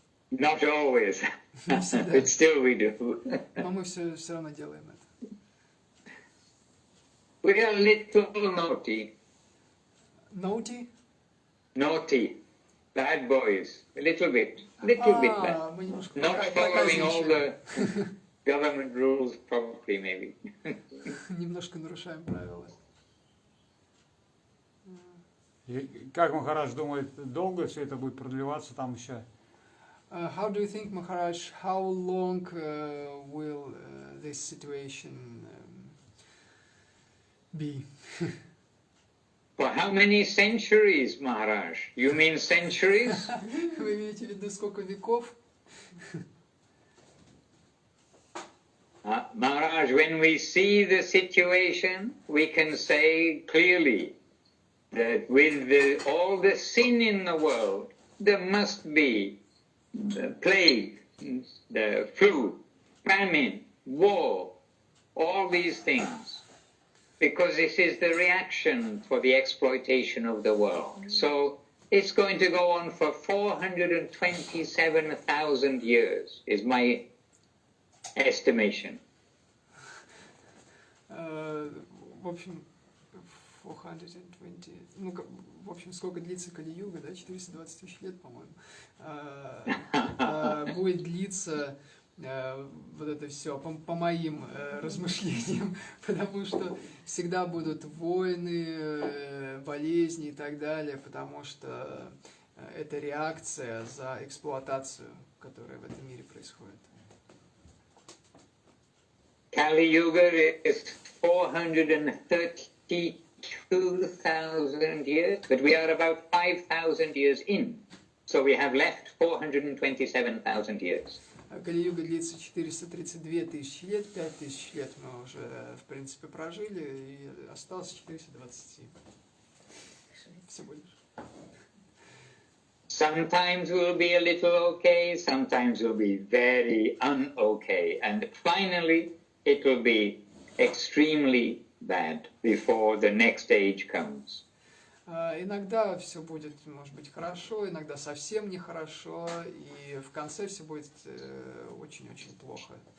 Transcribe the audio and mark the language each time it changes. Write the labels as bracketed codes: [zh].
[en] Not always, but still we do. [ru] Но мы все равно делаем это. [en] We are a little naughty. Naughty? Naughty. Bad boys. A little bit bad. [ru] Мы немножко [en] Not following all the government rules properly, maybe. [ru] Немножко нарушаем правила. И как Махарадж думает, долго все это будет продлеваться там еще? [en] How do you think, Maharaj, how long will this situation be? For how many centuries, Maharaj? You mean centuries? [ru] Вы имеете в виду сколько веков? [en] Maharaj, when we see the situation, we can say clearly that with all the sin in the world, there must be the plague, the flu, famine, war, all these things, because this is the reaction for the exploitation of the world. So it's going to go on for 427,000 years, is my estimation. [ru] В общем, 420, ну, в общем, сколько длится Кали-юга, да, 420 тысяч лет, по-моему. Будет длиться вот это все, по моим размышлениям, потому что всегда будут войны, болезни и так далее, потому что это реакция за эксплуатацию, которая в этом мире происходит. [en] Kali Yuga is 432,000 years, but we are about 5,000 years in. So we have left 427,000 years. [ru] Кали-юга длится 432 тысячи лет, 5 тысяч лет мы уже, в принципе, прожили, и осталось 427. Всего лишь. [en] Sometimes we'll be a little okay, sometimes we'll be very un-okay, and finally it will be extremely bad before the next age comes. [ru] Иногда все будет, может быть, хорошо, иногда совсем нехорошо, и в конце все будет очень-очень плохо.